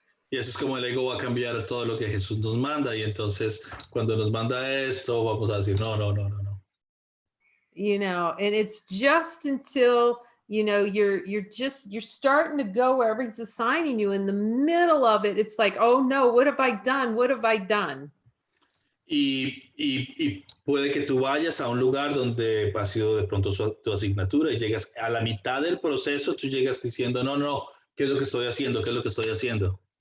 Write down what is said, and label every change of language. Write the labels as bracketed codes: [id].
[es] Y eso es como el ego va a cambiar todo lo que Jesús nos manda, y entonces cuando nos manda esto, vamos a decir, no. [en] You know, and it's just until, you know, you're starting to go wherever he's assigning you. In the middle of it, it's like, oh no, what have I done? What have I done? [es] Y puede que tú vayas a un lugar donde ha sido de pronto tu asignatura y llegas a la mitad del proceso, tú llegas diciendo, no, ¿qué es lo que estoy haciendo? ¿Qué es lo que estoy haciendo?